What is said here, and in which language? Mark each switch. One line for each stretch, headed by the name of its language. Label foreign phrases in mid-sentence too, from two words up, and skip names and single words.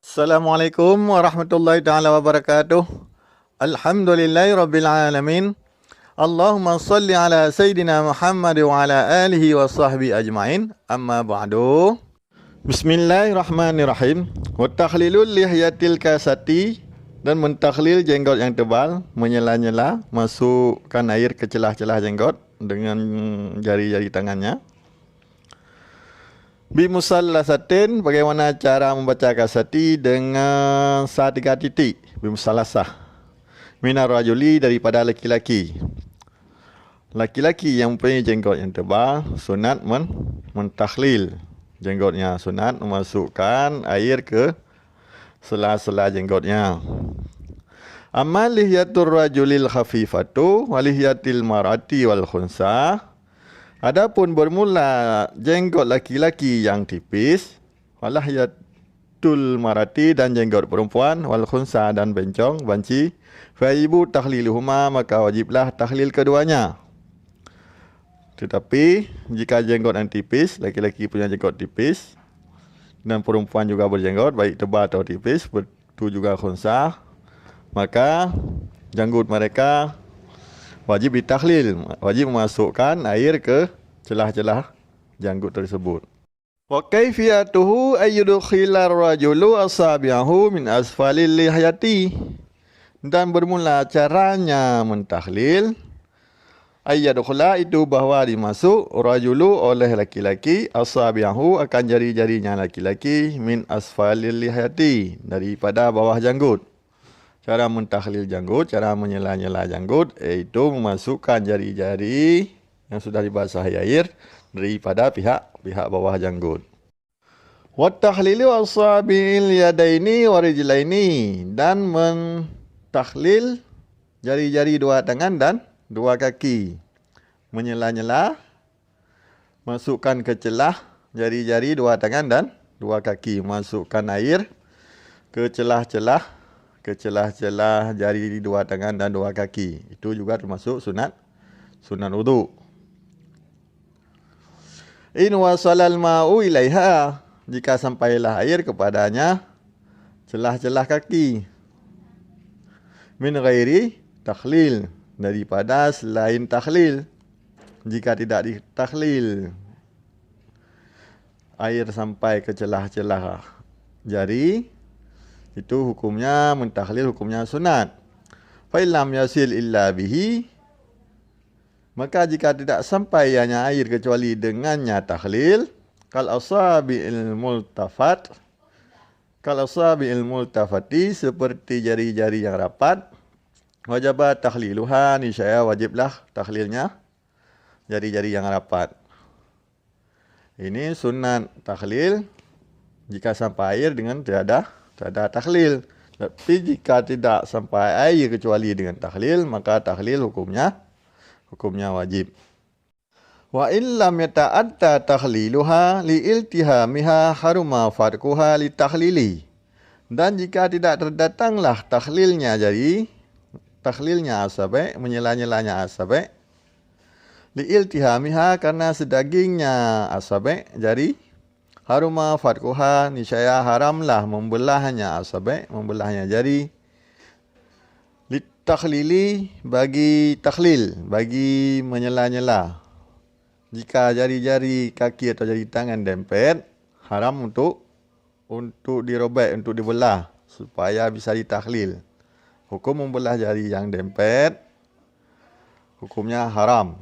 Arabic: السلام عليكم ورحمة الله تعالى وبركاته. الحمد لله رب العالمين. اللهم صل على سيدنا محمد وعلى آله وصحبه أجمعين. أما بعد. بسم الله الرحمن الرحيم. وتخليل اللحية الكثة,
Indonesian: dan mentakhlil jenggot yang tebal, menyela-nyela, masukkan air ke celah-celah jenggot dengan jari-jari tangannya. Bimusallasatin, bagaimana cara membaca kasati dengan 3 titik. Bimusallasah.
Arabic: من الرجل,
Indonesian: daripada laki-laki. Laki-laki yang mempunyai jenggot yang tebal, sunat mentakhlil jenggotnya. Sunat memasukkan air ke sela-sela jenggotnya.
Arabic: أما لحية الرجل الخفيفة ولحية المرأة والخنثى.
Indonesian: Adapun bermula jenggot laki-laki yang tipis,
Arabic: ولحية المرأة,
Indonesian: dan jenggot perempuan,
Arabic: والخنثى,
Indonesian: dan bencong, banci,
Arabic: فيجب تخليلهما,
Indonesian: maka wajiblah takhlil keduanya. Tetapi jika jenggot yang tipis, laki-laki punya jenggot tipis dan perempuan juga berjenggot, baik tebal atau tipis, begitu juga khunsa, maka janggut mereka wajib ditakhlil, wajib memasukkan air ke celah-celah janggut tersebut.
Arabic: وكيفيته أن يدخل الرجل أصابعه من أسفل اللحية,
Indonesian: dan bermula caranya mentakhlil ayyadkhula, itu bahawa dimasuk rajulu oleh laki-laki, asabi'ahu, akan jari-jarinya laki-laki,
Arabic: من أسفل اللحية,
Indonesian: daripada bawah janggut. Cara mentakhlil janggut, cara menyela-nyela janggut, iaitu memasukkan jari-jari yang sudah dibasahi air daripada pihak bawah janggut.
Arabic: وتخليل أصابع اليدين والرجلين,
Indonesian: dan mentakhlil jari-jari dua tangan dan dua kaki. Menyela-nyela, masukkan ke celah jari-jari dua tangan dan dua kaki. Masukkan air ke celah-celah jari dua tangan dan dua kaki. Itu juga termasuk sunat wudu.
Arabic: إن وصل الماء إليها,
Indonesian: jika sampailah air kepadanya celah-celah kaki.
Arabic: من غير تخليل,
Indonesian: daripada selain takhlil. Jika tidak ditakhlil, air sampai ke celah-celah jari, itu hukumnya mentakhlil, hukumnya sunat.
Arabic: فإن لم يصل إلا به,
Indonesian: maka jika tidak sampai hanya air kecuali dengannya takhlil,
Arabic: كالأصابع الملتفة,
Indonesian: seperti jari-jari yang rapat,
Arabic: وجب تخليلها,
Indonesian: niscaya wajiblah takhlilnya jari-jari yang rapat. Ini sunat takhlil jika sampai air dengan tiada takhlil. Tapi jika tidak sampai air kecuali dengan takhlil, maka takhlil hukumnya wajib.
Arabic: وإن لم يتأت تخليلها لالتحامها حرم فرقها للتخليل,
Indonesian: dan jika tidak terdatanglah takhlilnya jari, takhlilnya asabe, menyela-nyelanya asabe, liiltihamiha, karena sedagingnya asabe jari,
Arabic: حرم فرقها,
Indonesian: niscaya haramlah membelahnya asabe, membelahnya jari, litakhlili, bagi takhlil, bagi menyela-nyela. Jika jari-jari kaki atau jari tangan dempet, haram untuk dirobek, untuk dibelah, supaya bisa ditakhlil. Hukum membelah jari yang dempet, hukumnya haram.